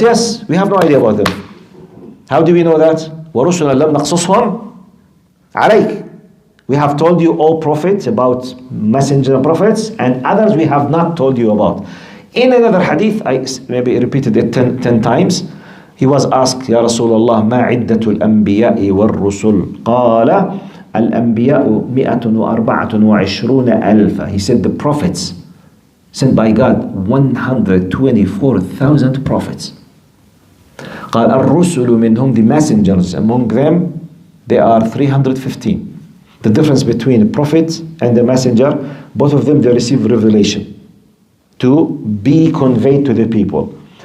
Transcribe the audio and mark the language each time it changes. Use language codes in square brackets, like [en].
[en] Yes, we have no idea about them. How do we know that? [ar] وَرُسُلًا لَمْ نَقْصُصْهُمْ عَلَيْكَ. [en] We have told you, all prophets, about messenger and prophets, and others we have not told you about. In another hadith, I maybe repeated it 10 times, He was asked, [ar] Ya Rasulullah, ما عدة الأنبياء والرسل؟ قال الأنبياء 124 ألف. [en] He said the prophets sent by God 124,000 prophets. [ar] قال الرسل منهم, [en] the messengers among them, they are 315. The difference between a prophet and a messenger, both of them, they receive revelation to be conveyed to the people.